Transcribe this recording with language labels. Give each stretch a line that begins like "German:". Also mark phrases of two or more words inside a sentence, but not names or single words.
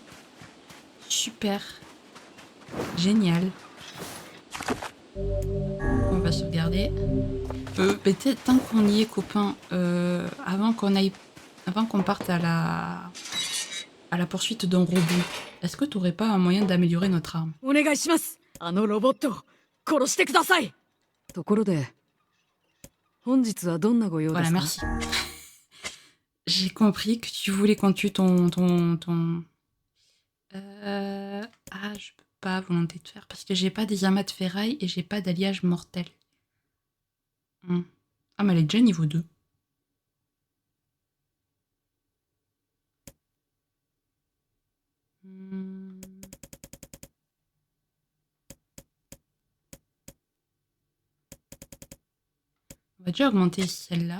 French: Super. Génial. On va sauvegarder. Peut-être tant qu'on y est, copains, avant qu'on parte à la poursuite d'un robot, est-ce que tu n'aurais pas un moyen d'améliorer notre arme?
Japanese: お願いします。あのロボットを殺してください。ところで、本日はどんなご用で
French: Voilà,
Japanese: すか？
French: merci. J'ai compris que tu voulais qu'on tue ton... Ah, je peux pas volonté de faire parce que j'ai pas des amas de ferraille et j'ai pas d'alliage mortel. Ah, mais elle est déjà niveau 2. On va déjà augmenter celle-là.